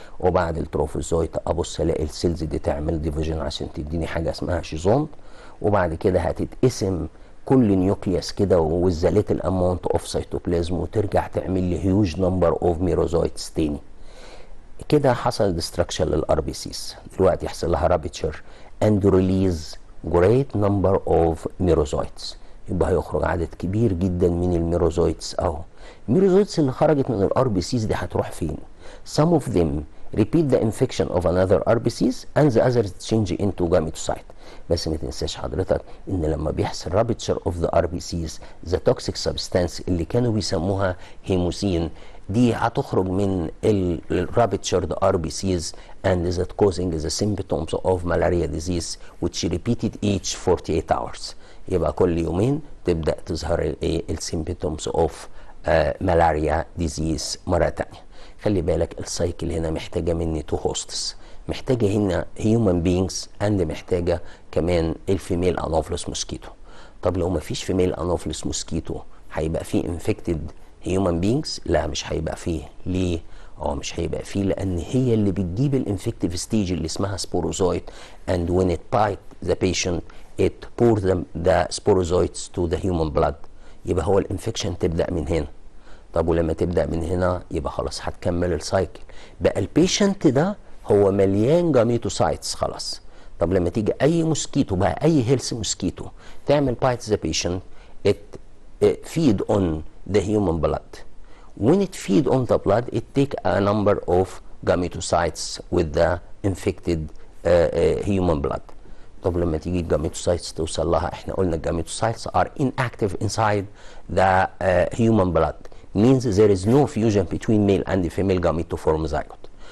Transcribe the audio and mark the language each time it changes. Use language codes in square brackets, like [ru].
[ar] وبعد التروفوزويت ابص الاقي السيلز دي تعمل ديفيجن عشان تديني حاجه اسمها شيزون، وبعد كده هتتقسم كل نيوكليوس كده وزالت الاماونت اوف سيتوبلازم وترجع تعمل لي هيوج نمبر اوف ميروزويتس تاني. كده حصل ديستراكشن للار بي سيز. دلوقتي يحصل لها رابتشر اند ريليز [en] great number of [ar] ميروزويتس، يبقى هيخرج عدد كبير جدا من الميروزويتس اهو. الميروزويتس اللي خرجت من الار بي سيز دي هتروح فين؟ [en] some of them repeat the infection of another RBCs and the others change into gametocyte. [ar] بس ما تنساش حضرتك ان لما بيحصل [en] rupture of the RBCs the toxic substance [ar] اللي كانوا بيسموها هيموسين دي هتخرج من الرابتشرد [en] RBCs and that causing the symptoms of malaria disease which repeated each 48 hours. [ar] يبقى كل يومين تبدأ تظهر السيمبتومز اوف ملاريا ديزيز مرة تانية. خلي بالك السايكل هنا محتاجة مني تو هوستس، محتاجة هنا هيومن بينجز اند محتاجة كمان الفيميل انوفلس موسكيتو. طب لو مفيش فيميل انوفلس موسكيتو هيبقى فيه انفكتد هيومن بينجز؟ لا مش هيبقى فيه. ليه؟ مش هيبقى فيه لان هي اللي بتجيب الانفكتيف ستيج اللي اسمها سبوروزويت [en] and when it bite the patient it pour the sporozoites to the human blood. [ar] يبقى هو الانفكشن تبدأ من هنا. طب ولما تبدأ من هنا يبقى خلاص هتكمل السايكل، بقى البيشنت ده هو مليان جاميتوسايتس خلاص. طب لما تيجي اي موسكيتو بقى اي هيلث موسكيتو تعمل بايت ذا بيشنت [en] it feed on the human blood. When it feed on the blood it take a number of gametocytes with the infected human blood. [ar] طب لما تيجي الجاميتوسايتس توصل لها، احنا قلنا الجاميتوسايتس [en] are inactive inside the human blood, means there is no fusion between male and female gamete to form zygote.